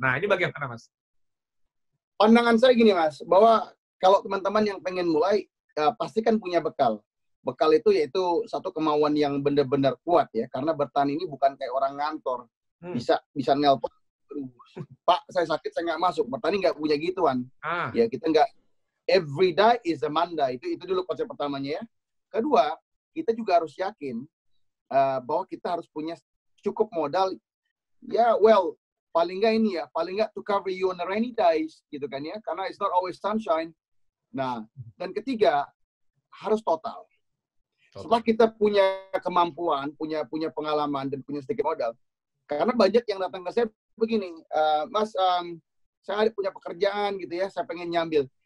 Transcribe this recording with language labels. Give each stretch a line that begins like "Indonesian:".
Indonesian: Nah, ini bagaimana, Mas? Pandangan saya gini, Mas, bahwa kalau teman-teman yang pengen mulai, pasti kan punya bekal. Bekal itu yaitu satu kemauan yang benar-benar kuat ya, karena bertani ini bukan kayak orang ngantor. Bisa nelpon, Pak, saya sakit, saya nggak masuk. Bertani nggak punya gituan. Ya, kita nggak,
English: every day is a Monday.
Indonesian: Itu dulu konsep pertamanya ya. Kedua, kita juga harus yakin bahwa kita harus punya cukup modal, ya, paling nggak
English: to cover you on the rainy days,
Indonesian: gitu kan ya, karena
English: it's not always sunshine.
Indonesian: Nah, dan ketiga, harus total. Setelah kita punya kemampuan, punya pengalaman, dan punya sedikit modal, karena banyak yang datang ke saya begini, Mas, saya punya pekerjaan gitu ya, saya pengen nyambil.